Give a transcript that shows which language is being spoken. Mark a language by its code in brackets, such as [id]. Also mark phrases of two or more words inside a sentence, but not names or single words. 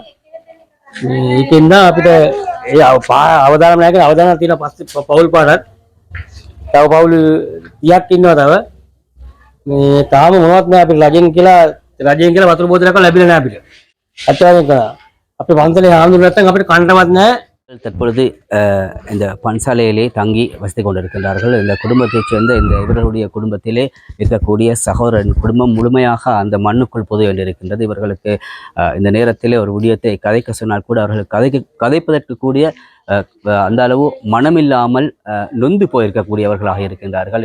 [si] ඒකෙන්ද අපිට ඒ අවදානම් නැහැ කියලා අවදානම් තියෙන පස්සේ පවුල් පාටත් තව පවුල් 30ක් ඉන්නවා තව. මේ තාම මොනවත් නැහැ අපිට රජෙන් කියලා වතුර බෝතලයක් ලැබිලා නැහැ අපිට. අත්‍යවශ්‍යම අපේ පන්සලේ ආඳුන නැත්නම් අපිට කන්නවත් නැහැ. [ta] தற்பொழுது இந்த பன்சாலையிலே தங்கி வசித்துக் கொண்டிருக்கின்றார்கள். இந்த குடும்பத்தைச் சேர்ந்த இவர்களுடைய குடும்பத்திலே இருக்கக்கூடிய சகோதரன் குடும்பம் முழுமையாக அந்த மண்ணுக்குள் புதை வேண்டியிருக்கின்றது. இவர்களுக்கு இந்த நேரத்திலே ஒரு விடயத்தை கதைக்க சொன்னால் கூட அவர்களுக்கு கதைப்பதற்கு கூடிய அந்த அளவு மனமில்லாமல் நொந்து போயிருக்கக்கூடியவர்களாக இருக்கின்றார்கள்.